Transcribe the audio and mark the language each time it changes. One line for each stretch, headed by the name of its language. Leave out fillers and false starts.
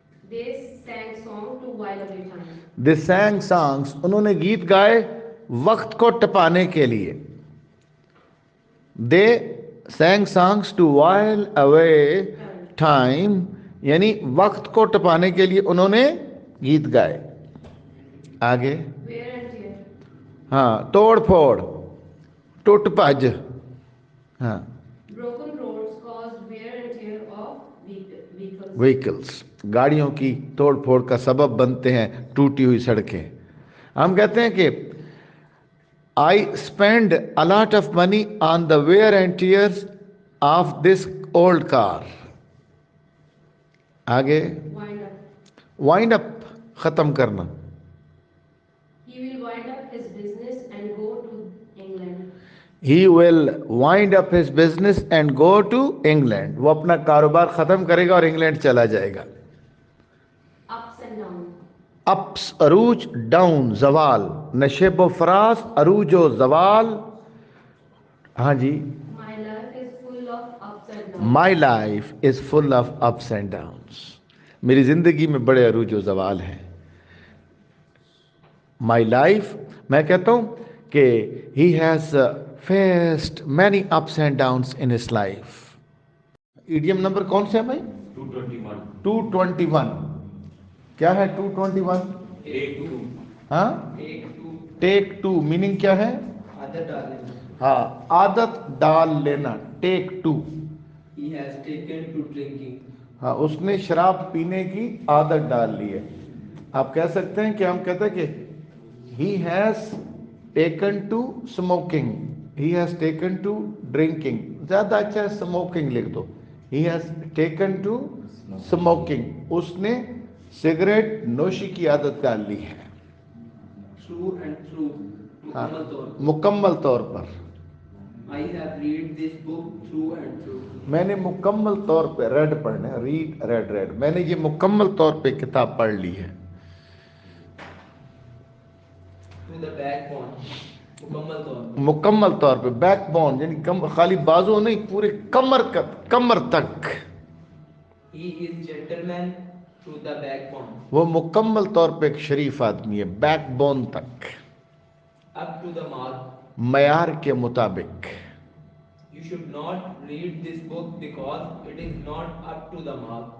English: They sang song to while away time. They sang songs,
Urdu: انہوں نے گیت گائے وقت کو ٹپانے کے لیے.
English: they sang songs to while away time,
Urdu: یعنی وقت کو ٹپانے کے لیے انہوں نے گیت گائے. آگے.
English: Wear and tear.
Urdu: ہاں، توڑ پھوڑ، ٹوٹ پج. ہاں.
English: Broken roads caused wear and tear of vehicles.
Urdu: Vehicles, گاڑیوں کی توڑ پھوڑ کا سبب بنتے ہیں ٹوٹی ہوئی سڑکیں. ہم کہتے ہیں کہ
English: I spend a lot of money on the wear and tears of this old car.
Urdu: آگے.
English: Wind up.
Urdu: وائنڈ اپ، ختم کرنا.
English: He will wind up his business and go to England. He will wind up his business and go to England.
Urdu: وہ اپنا کاروبار ختم کرے گا اور England چلا جائے گا.
English: Ups and downs.
Urdu: اپس عروج، ڈاؤن زوال، نشیب و فراز عروج و زوال. ہاں جی.
English: My life is full of ups and downs. My life is full of ups and downs.
Urdu: میری زندگی میں بڑے عروج و زوال ہیں.
English: my life,
Urdu: میں کہتا ہوں کہ
English: He has faced many ups and downs in his life.
Urdu: Idiom number کون سے ہے بھائی؟ 221. 221. کیا ہے 221؟
English: Take two.
Urdu: ہاں.
English: Take two. Take two meaning
Urdu: کیا ہے؟ عادت ڈالنا. ہاں، عادت ڈال لینا. ٹیک to.
English: He has taken to drinking.
Urdu: ہاں، اس نے شراب پینے کی عادت ڈال لی ہے. آپ کہہ سکتے ہیں کہ ہم کہتے ہیں کہ
English: He has taken to smoking, he has taken to drinking.
Urdu: زیادہ اچھا ہے اسموکنگ لکھ دو.
English: he has taken to smoking,
Urdu: اس نے سگریٹ نوشی کی عادت ڈال لی ہے.
English: True and true.
Urdu: ہاں، مکمل طور پر. مکمل طور پر.
English: I have read this book through and through.
Urdu: میں نے مکمل طور پہ ریڈ پڑھنا ہے، ریڈ ریڈ، میں نے یہ مکمل طور پہ کتاب پڑھ لی ہے.
English: To the backbone.
Urdu: مکمل طور پر. مکمل طور پہ. بیک بون یعنی خالی بازو نہیں، پورے کمر تک.
English: He is gentleman to the backbone.
Urdu: وہ مکمل طور پہ ایک شریف آدمی ہے، بیک بون تک،
English: Up to the mark.
Urdu: معیار کے مطابق.
English: You should not read this book because it is not up to the mark.